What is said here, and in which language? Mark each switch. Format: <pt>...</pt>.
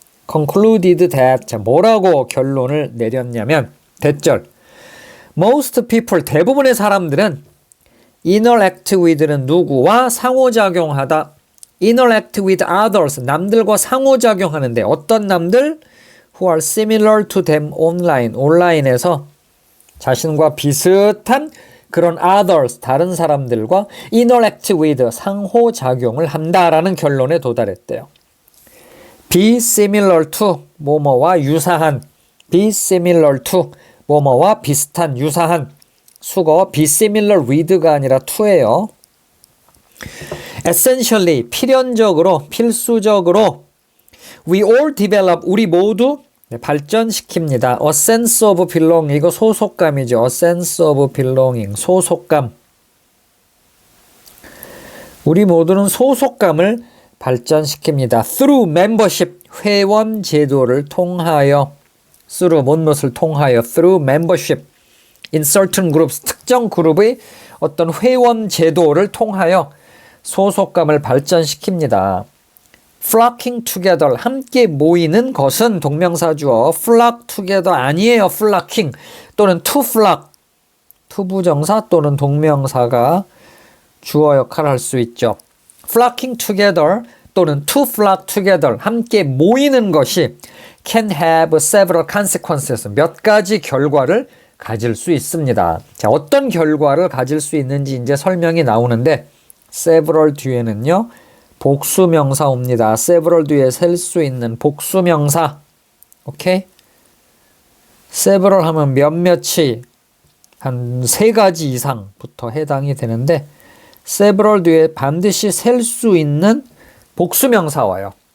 <en>concluded that</en> <ko>자, 뭐라고 결론을 내렸냐면 대절</ko> <en>most people</en> <ko>대부분의 사람들은 interact with는 누구와 상호작용하다</ko> <en>interact with others</en> <ko>남들과 상호작용하는데 어떤 남들?</ko> <en>who are similar to them online</en> <ko>온라인에서 자신과 비슷한 그런 others 다른 사람들과</ko> <en>interact with</en> <ko>상호작용을 한다라는 결론에 도달했대요.</ko> <en>be similar to</en> <ko>뭐뭐와 유사한</ko> <en>be similar to</en> <ko>뭐뭐와 비슷한 유사한 수거</ko> <en>be similar with가 아니라 to예요. essentially</en> <ko>필연적으로 필수적으로</ko> <en>we all develop</en> <ko>우리 모두 발전시킵니다.</ko> <en>a sense of belonging</en> <ko>이거 소속감이죠.</ko> <en>a sense of belonging</en> <ko>소속감 우리 모두는 소속감을 발전시킵니다. through membership 회원 제도를 통하여 through 무엇을 통하여</ko> <en>through membership in certain groups</en> <ko>특정 그룹의 어떤 회원 제도를 통하여 소속감을 발전시킵니다.</ko> <en>flocking together</en> <ko>함께 모이는 것은 동명사주어</ko> <en>flock together</en> <ko>아니에요. flocking 또는</ko> <en>to flock</en> <ko>투부정사 또는 동명사가 주어 역할을 할 수 있죠.</ko> <en>flocking together 또는 to flock together</en> <ko>함께 모이는 것이</ko> <en>can have several consequences</en> <ko>몇 가지 결과를 가질 수 있습니다. 자, 어떤 결과를 가질 수 있는지 이제 설명이 나오는데 several 뒤에는요. 복수명사 옵니다. several 뒤에 셀 수 있는 복수명사. 오케이? several 하면 몇몇이 한 3가지 이상부터 해당이 되는데 several 뒤에 반드시 셀 수 있는 복수명사 와요.</ko>